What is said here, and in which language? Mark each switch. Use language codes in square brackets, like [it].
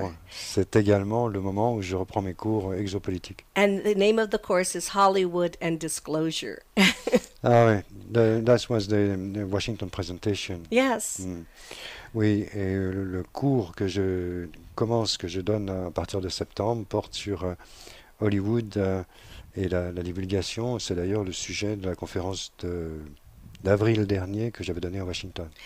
[fr] septembre, c'est également le moment où je reprends mes cours exopolitiques. [en] And the name of the course is Hollywood and Disclosure. [fr] Ah ouais, [en] that was the Washington presentation. Yes. Mm. [fr] Oui, et le cours que je donne à partir de septembre porte sur Hollywood et la divulgation. C'est d'ailleurs le sujet de la conférence d'avril dernier que j'avais donnée à Washington.